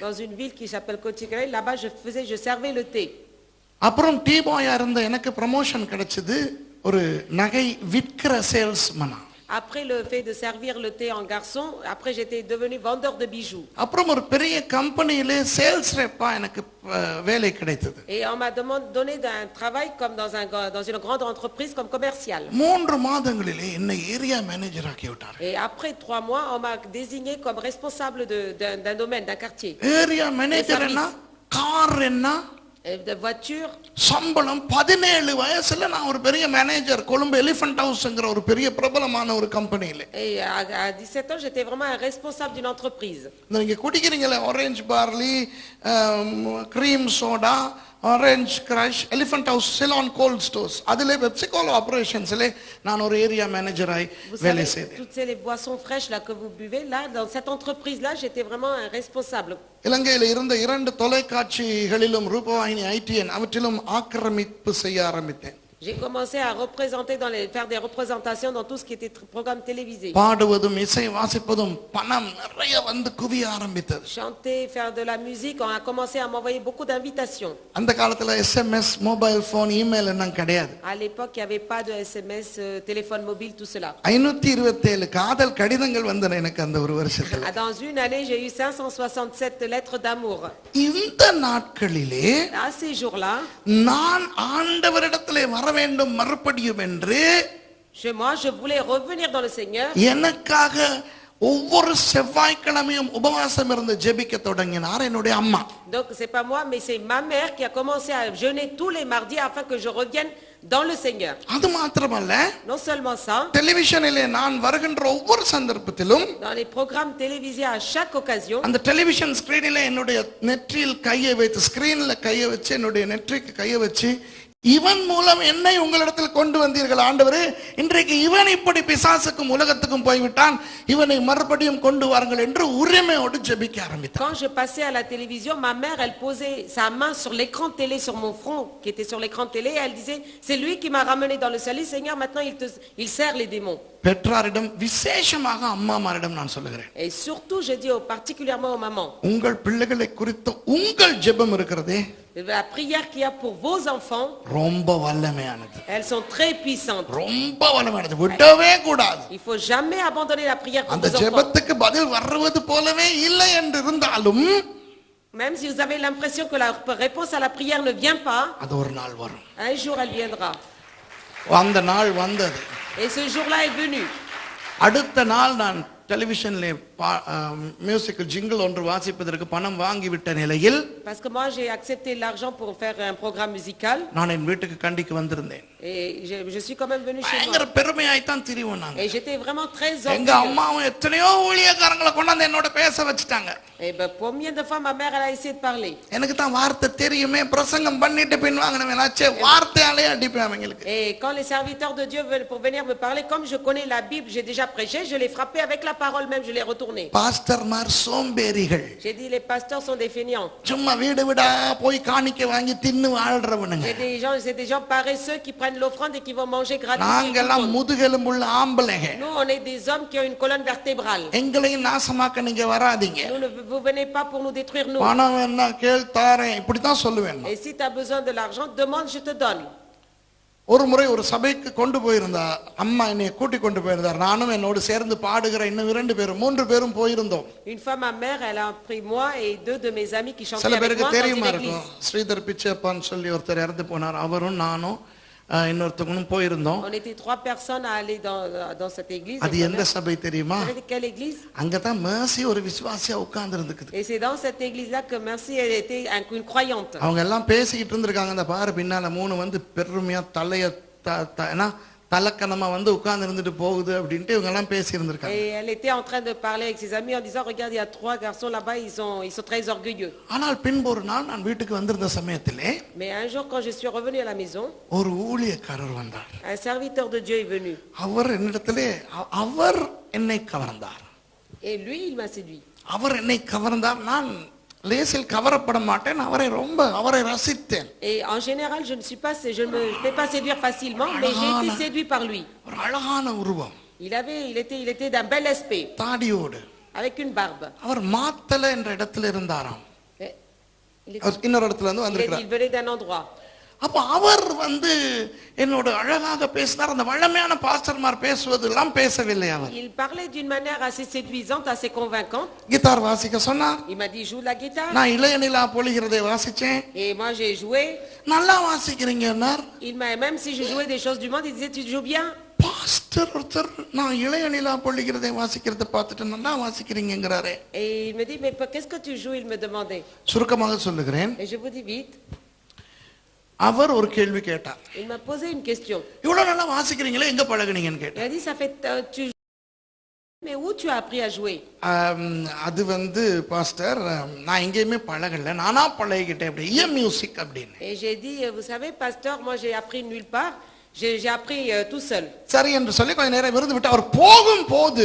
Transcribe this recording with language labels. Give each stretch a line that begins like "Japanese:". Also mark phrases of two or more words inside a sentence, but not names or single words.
French: Dans une ville qui s'appelle Kochikale, là-bas je servais le thé.
Tamil: அப்புறம்
English: tea boyஆ
Tamil: இருந்த எனக்கு ப்ரமோஷன் கிடைச்சது ஒரு நகை விற்கிற சேல்ஸ்மனா.
French: Après le fait de servir le thé en garçon, après j'étais devenu vendeur de bijoux.
Tamil: அப்புறம் ஒரு பெரிய கம்பெனியிலே
English: sales repஆ
Tamil: எனக்கு வேலை கிடைத்தது.
French: Et on m'a donné un travail comme dans une grande entreprise comme commercial.
Tamil: 3 மாதங்களிலே என்னை
English: area manager
Tamil: ஆக்கி விட்டார்.
French: Et après 3 mois, on m'a désigné comme responsable d'un domaine, d'un quartier.
English: area manager
Tamil: என்ன, கார் என்ன,
French: De voiture.
Tamil: சம்பளம் 17 வயசுல நான் ஒரு பெரிய மேனேஜர் கொழும்பு எலிஃபண்ட் ஹவுஸ்ங்கற ஒரு பெரிய பிரபலமான ஒரு கம்பெனில.
French: Et à 17 ans, j'étais vraiment un responsable d'une entreprise.
Tamil: நீங்க குடிக்கிறீங்களே ஆரஞ்சு பார்லி, கிரீம் சோடா, ஆரஞ்ச் கிரஷ், எலிஃபண்ட் ஹவுஸ், சிலான் கோல்ட் ஸ்டோர்ஸ், அதிலே பெப்சிகோலா ஆபரேஷன்ஸ்ல நான் ஒரு
English: area managerஆய்
Tamil: வேலை செய்தேன்.
French: Toutes ces boissons fraîches là que vous buvez là, dans cette entreprise là, j'étais vraiment un responsable.
Tamil: இலங்கையில் இருந்த 2 தொலைக்காட்சிகளிலும் ரூபவாகினி ஐடிஎன் அவற்றிலும் ஆக்கிரமிப்பு செய்ய ஆரம்பித்தேன்.
French: J'ai commencé à faire des représentations dans tout ce qui était programme télévisé.
Tamil: பாடுவதும் இசை வாசிப்பதும் பணம் நிறைய வந்து குவிய ஆரம்பித்தது.
French: Chanter, faire de la musique, on a commencé à m'envoyer beaucoup d'invitations.
Tamil: அந்த காலத்துல SMS,
English: mobile phone,
Tamil: இமெயில் எல்லாம் கிடையாது.
French: À l'époque, il n'y avait pas de SMS, téléphone mobile, tout cela.
Tamil: 527 காதல் கடிதங்கள் வந்தன எனக்கு அந்த ஒரு வருஷத்துல.
French: Dans une année, j'ai eu 567 lettres d'amour.
Tamil: இந்த நாட்களிலே
French: À ces jours-là,
Tamil: நான் ஆண்டவரிடத்திலே வர வேண்டும் மறுபடியும் என்று
French: chez moi, je voulais revenir dans le Seigneur.
Tamil: எனக்காக ஒவ்வொரு செவ்வாய்க்கிழமையும் உபவாசம் இருந்து ஜெபிக்க தொடங்கினார் என்னுடைய அம்மா.
French: Donc c'est pas moi, mais c'est ma mère qui a commencé à jeûner tous les mardis afin que je revienne dans le Seigneur.
Tamil: அது மாத்திரமல்ல,
French: Non seulement ça,
Tamil: டெலிவிஷனிலே நான் வருகின்ற ஒவ்வொரு சந்தர்ப்பத்திலும்
French: dans les programmes télévisés à chaque occasion,
Tamil: அந்த
English: television screenஇலே
Tamil: என்னுடைய நெற்றியில் கையை வைத்து, ஸ்கிரீன்ல கையை வச்சு, என்னுடைய நெற்றிக்கு கையை வச்சு இவன் மூலம் என்னை உங்களிடத்தில் கொண்டு வந்தீர்கள் ஆண்டவரே, இன்றைக்கு இவன் இப்படி பிசாசுக்கும் உலகத்துக்கும் போய்விட்டான், இவனை மறுபடியும் கொண்டு வாருங்கள் என்று உரிமையோடு ஜெபிக்க ஆரம்பித்தார்.
French: Quand je passais à la télévision, ma mère, elle posait sa main sur l'écran de télé, sur mon front, qui était sur l'écran de télé, et elle disait, c'est lui qui m'a ramené dans le salut, Seigneur, maintenant il sert les démons.
Tamil: பெற்றாரிடம் விசேஷமாக அம்மாமாரிடம் நான் சொல்லுகிறேன்.
French: Et surtout, je dis particulièrement aux mamans,
Tamil: உங்கள் பிள்ளைகளை குறித்து உங்கள் ஜெபம் இருக்கிறதே,
French: la prière qu'il y a pour vos enfants,
Tamil: ரொம்ப வல்லமையானது,
French: elles sont très puissantes.
Tamil: ரொம்ப வல்லமையானது, விடவே கூடாது.
French: Il faut jamais abandonner la prière pour
Tamil: அந்த
French: vos enfants.
Tamil: ஜெபத்துக்கு பதில் வருவது போலவே இல்லை என்று இருந்தாலும்,
French: Même si vous avez l'impression que la réponse à la prière ne vient pas,
Tamil: அது ஒரு நாள் வரும்.
French: un jour elle viendra.
Tamil: அந்த நாள் வந்தது.
French: Et ce jour-là est venu.
Tamil: அடுத்த நாள் நான் டெலிவிஷன்ல
English: musical jingle
Tamil: ஒன்று வாசிப்பதற்கு பணம் வாங்கிவிட்ட நிலையில்,
French: Parce que moi j'ai accepté l'argent pour faire un programme musical.
Tamil: நான் என் வீட்டுக்கு கண்டிக்கு வந்திருந்தேன்.
French: Et je suis quand même venu chez
Tamil: பயங்கர
French: moi.
Tamil: பெருமையாய்த்தான் திரிவோம் நாங்க.
French: Et j'étais vraiment très
Tamil: எங்க
French: orgueilleuse.
Tamil: அம்மாவும் எத்தனையோ ஊழியக்காரங்களை கொண்டாந்து என்னோட பேச வச்சுட்டாங்க.
French: Et ben combien de fois ma mère elle a essayé de parler.
Tamil: எனக்கு தான் வார்த்தை தெரியுமே, பிரசங்கம் பண்ணிட்டு பின் வாங்கினவனாச்சே, வார்த்தையாலே அடிப்பேன் அவங்களுக்கு.
French: Et quand les serviteurs de Dieu veulent pour venir me parler, comme je connais la Bible, j'ai déjà prêché, je l'ai frappé avec la parole même, je l'ai retourné.
Tamil: பாஸ்டர்மார் சோம்பேறிகள்,
French: J'ai dit les pasteurs sont des feignants.
Tamil: சும்மா வீடு வீடா போய் காணிக்கை வாங்கி தின்னு வாழ்றவனுங்க.
French: C'est des gens paresseux qui prennent l'offrande et qui vont manger gratuitement.
Tamil: நாங்கெல்லாம் முதுகெலும்புள்ள ஆம்பளைங்க.
French: Nous on est des hommes qui ont une colonne vertébrale.
Tamil: எங்களையும் நாசமாக்க நீங்க வராதீங்க.
French: Vous venez pas pour nous détruire nous.
Tamil: பணம் வேணா கேள் தாரேன், இப்படித்தான் சொல்லுவேன்.
French: Et si tu as besoin de l'argent, demande, je te donne.
Tamil: ஒரு முறை ஒரு சபைக்கு கொண்டு போயிருந்தா அம்மா என்னை கூட்டி கொண்டு போயிருந்தார். நானும் என்னோடு சேர்ந்து பாடுகிற இன்னும் 2 பேரும் 3 பேரும் போயிருந்தோம்.
French: Une fois ma mère, elle a pris moi et 2 de mes amis qui chantaient
Tamil: சில
French: avec
Tamil: பேருக்கு
French: moi dans
Tamil: தெரியுமா
French: une
Tamil: இருக்கும்,
French: église.
Tamil: ஸ்ரீதர் பிச்சைப்பான்னு சொல்லி ஒருத்தர் இறந்து போனார். அவரும் நானும் இன்னொருத்தவங்களும் போயிருந்தோம்.
French: On était 3 personnes à aller dans cette église.
Tamil: அது எந்த சபை தெரியுமா?
French: Vous savez quelle église?
Tamil: அங்கதான் மேர்சி ஒரு விசுவாசியா உட்கார்ந்து இருந்துக்குது.
French: Et c'est dans cette église-là que Merci elle était une croyante.
Tamil: அவங்க எல்லாம் பேசிக்கிட்டு இருந்திருக்காங்க. அந்த பாரு பின்னால 3 வந்து பெருமையா தலைய தலக்கணமா வந்து உட்கார்ந்து இருந்துட்டு போகுது அப்படின்ட்டு இவங்க எல்லாம் பேசி இருந்திருக்காங்க.
French: Et elle était en train de parler avec ses amis en disant, regarde, il y a 3 garçons là-bas, ils sont très orgueilleux.
Tamil: ஆனால் பின்பு ஒரு நாள் நான் வீட்டுக்கு வந்திருந்த சமயத்திலே,
French: Mais un jour quand je suis revenue à la maison,
Tamil: ஒரு ஊழியக்காரர் வந்தார்.
French: un serviteur de Dieu est venu.
Tamil: அவர் என்னிடத்திலே அவர் என்னை கவர்ந்தார்.
French: Et lui, il m'a séduit.
Tamil: அவர் என்னை கவர்ந்தார். நான் லேசில் கவரப்பட மாட்டேன். அவரை ரசித்தேன்.
French: Et en général, je ne me fais pas séduire facilement, mais j'ai été séduit par lui.
Tamil: ஒரு அழகான உருவம்,
French: Il était d'un bel aspect,
Tamil: தாடியோடு.
French: avec une barbe.
Tamil: அவர் மாத்தல என்ற இடத்துல இருந்தாராம்.
French: Et
Tamil: இன்னொரு இடத்துல இருந்து
French: il
Tamil: வந்திருக்கிறார்.
French: venait d'un endroit.
Tamil: அப்ப அவர் வந்து என்னோட அழகாக பேசினார். அந்த வல்லமையான பாஸ்டர்மார் பேசுவதெல்லாம் பேசவில்லை. அவர்
French: Il parlait d'une manière assez séduisante, assez convaincante.
Tamil: கிட்டார் வாசிக்க சொன்னார்.
French: Il m'a dit, joue la guitare.
Tamil: நான் இளைய நிலா பொழிகிறதை வாசிச்சேன்.
French: Et moi, j'ai joué.
Tamil: நல்லா வாசிக்கிறீங்கன்னார்.
French: Même si je jouais des choses du monde, il disait, tu joues bien.
Tamil: பாஸ்டர் ஒருத்தர் நான் இளைய நிலா பொழிகிறதை வாசிக்கிறத பார்த்துட்டு நல்லா வாசிக்கிறீங்கிறாரே.
French: Et il me dit, mais qu'est-ce que tu joues? Il me demandait.
Tamil: சுருக்கமாக சொல்லுகிறேன்.
French: Et je vous dis vite.
Tamil: அவர் ஒரு கேள்வி கேட்டார்.
French: Il m'a posé une question.
Tamil: இவ்வளவு நல்லா வாசிக்கிறீங்களே, எங்க பழகுனீங்கன்னு
French: Il
Tamil: கேட்டார்.
French: a dit, ça fait, mais où tu as appris à jouer?
Tamil: அது வந்து பாஸ்டர் நான் எங்கேயுமே பழகல, நானா பழகிக்கிட்டேன் அப்படி மியூசிக் அப்படின்னு.
French: Et j'ai dit, vous savez, pasteur, moi j'ai appris nulle part. J'ai appris tout seul.
Tamil: சரி என்று சொல்லி கொஞ்ச நேரம் இருந்து விட்டு அவர் போகும்போது,